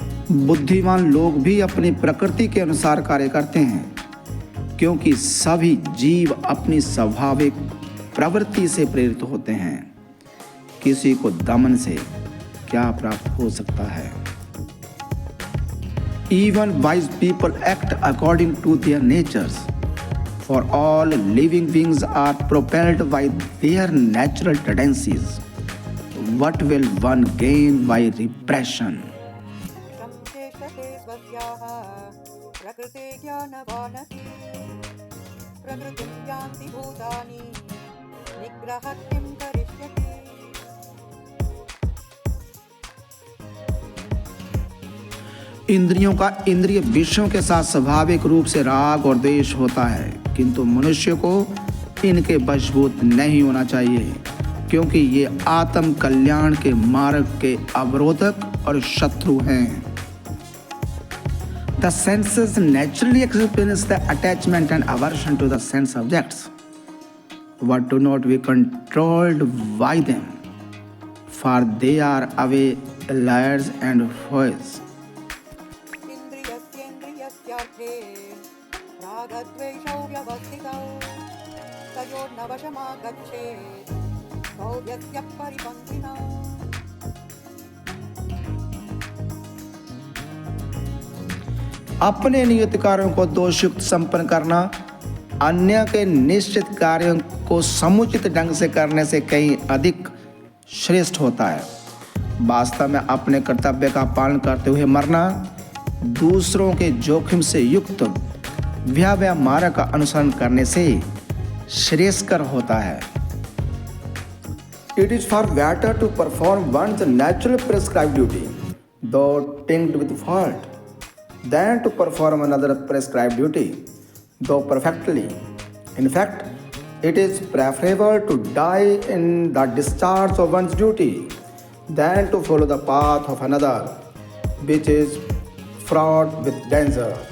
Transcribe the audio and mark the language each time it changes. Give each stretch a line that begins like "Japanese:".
Hindi: बुद्धिमान लोग भी अपनी प्रकृति के अनुसार कार्य करते हैं, क्योंकि सभी जीव अपनी स्वाभाविक प्रवृत्ति से प्रेरित होते हैं। किसी को दमन से क्या प्राप्त हो सकता है?
English: Even wise people act according to their natures, for all living beings are propelled by their natural tendencies. What will one gain by repression?
Sanskrit: संचेष्टते स्वस्याः प्रकृते ज्ञानवानपि प्रकृतिं यान्ति भूतानि निग्रहः किं करिष्यति।
Hindi: इंद्रियों का इंद्रिय विषयों के साथ स्वाभाविक रूप से राग और द्वेष होता है, किंतु मनुष्य को इनके वशभूत नहीं होना चाहिए, क्योंकि ये आत्म कल्याण के मार्ग के अवरोधक और शत्रु हैं।
English: The senses naturally experience the attachment and aversion to the sense objects, but do not be controlled by them, for they are away liars and foes.
Sanskrit: इन्द्रियस्येन्द्रियस्यार्थे रागद्वेषौ व्यवस्थितौ तयोर्न वशमागच्छेत् तौ यस्य परिपन्थिनौ।
Hindi: अपने नियत कार्यों को दोषयुक्त संपन्न करना अन्य के निश्चित कार्यों को समुचित ढंग से करने से कहीं अधिक श्रेष्ठ होता है। वास्तव में अपने कर्तव्य का पालन करते हुए मरना दूसरों के जोखिम से युक्त व्यवहार मार्ग का अनुसरण करने से श्रेयस्कर होता है।
English: It is far better to perform one's natural prescribed duty, though tinged with fault, than to perform another prescribed duty, though perfectly. In fact, it is preferable to die in the discharge of one's duty than to follow the path of another, which is fraught with danger.